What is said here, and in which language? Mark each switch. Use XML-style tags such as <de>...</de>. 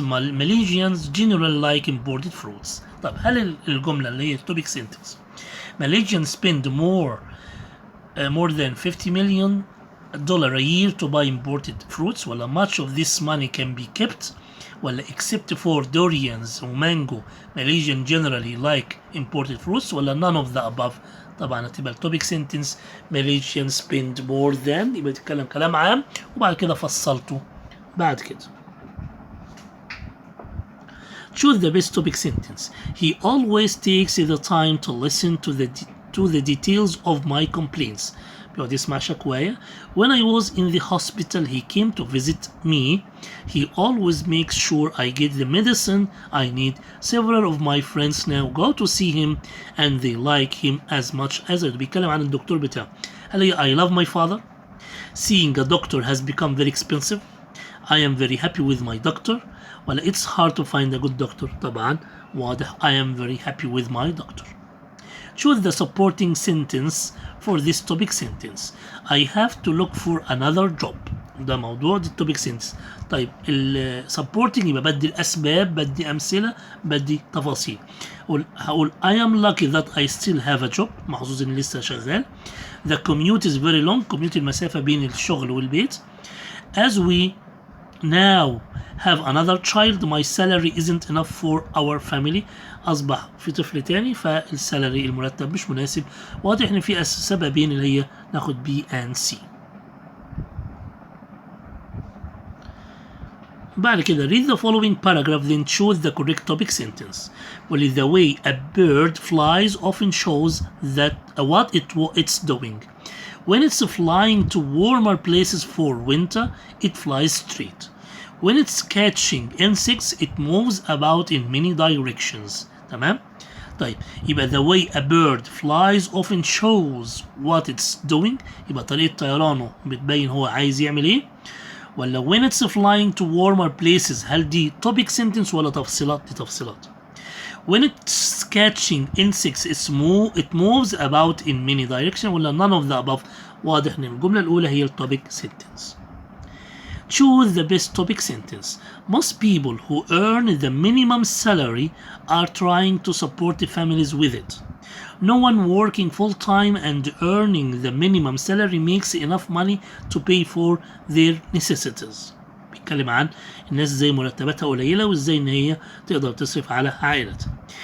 <en>Malaysians generally like imported fruits.</en> <ar>طب هل الجملة اللي هي</ar> <en>topic sentence Malaysians spend more than $50 million a year to buy imported fruits ولا much of this money can be kept ولا except for durians or mango Malaysian generally like imported fruits ولا none of the above.</en> <ar>طبعا هتبقى التوبيك سنتنس</ar> <en>Malaysians spend more than</en> <ar>يبقى تتكلم كلام عام وبعد كده فصلته بعد كده.</ar> <en>choose the best topic sentence. he always takes the time to listen to the details of my complaints.</en> <ar>بيقعد يسمع شكوايا.</ar> <en>when I was in the hospital he came to visit me. he always makes sure I get the medicine I need. several of my friends now go to see him and they like him as much as I do.</en> <ar>بيتكلم عن الدكتور بتاعه.</ar> <en>هل هي I love my father. seeing a doctor has become very expensive. I am very happy with my doctor. ولا it's hard to find a good doctor.</en> <ar>طبعا واضح</ar> <en>I am very happy with my doctor. choose the supporting sentence for this topic sentence. I have to look for another job.</en> <ar>ده موضوع دي topic sentence. طيب supporting يبقى بدي الأسباب بدي أمثلة بدي تفاصيل.</ar> <en>هقول I am lucky that I still have a job.</en> <ar>محظوظ إني لسه شغال.</ar> <en>The commute is very long.</en> <ar>commute المسافة بين الشغل والبيت.</ar> <en>As we now have another child my salary isn't enough for our family.</en> <ar>أصبح في طفل تاني فالسالري المرتب مش مناسب. واضح إن في سببين اللي هي ناخد B and C.</ar> <en>بعد كده read the following paragraph then choose the correct topic sentence. well the way a bird flies often shows that what it's doing. when it's flying to warmer places for winter it flies straight. when it's catching insects it moves about in many directions.</en> <ar>تمام.</ar> <en>طيب يبقى the way a bird flies often shows what it's doing.</en> <ar>يبقى طريقة طيرانه بتبين هو عايز يعمل ايه. ولا</ar> <en>when it's flying to warmer places</en> <ar>هل دي topic sentence ولا تفصيلات؟ دي تفصيلات.</ar> <en>when it's catching insects it moves about in many directions ولا none of the above.</en> <ar>واضح ان الجملة الأولى هي التوبيك sentence.</ar> <en>Choose the best topic sentence. Most people who earn the minimum salary are trying to support the families with it. No one working full-time and earning the minimum salary makes enough money to pay for their necessities.</en> <ar>بيتكلم عن الناس زي مرتباتها قليلة وازاي ان هي تقدر تصرف على عائلتها.</ar>